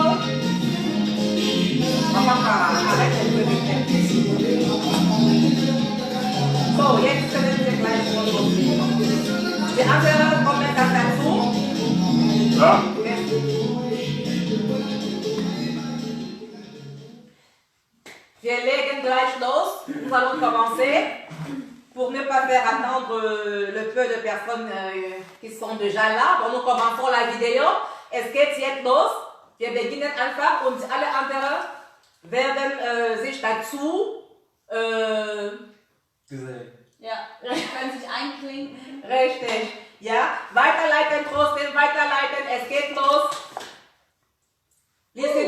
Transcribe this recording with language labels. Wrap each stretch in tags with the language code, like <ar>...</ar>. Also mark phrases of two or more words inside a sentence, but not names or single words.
<de>Mama, so, jetzt können wir gleich loslegen. Die anderen kommen dann dazu. Ja. Wir legen gleich los.</de> <fr>Nous allons commencer. Pour ne pas faire attendre le peu de personnes qui sont déjà là. Bon, nous commençons la vidéo.</fr> <de>Es geht jetzt los. Wir beginnen einfach und alle anderen werden sich dazu Ja, können sich einklinken. richtig. Ja, weiterleiten, trotzdem weiterleiten. Es geht los. Listen,</de>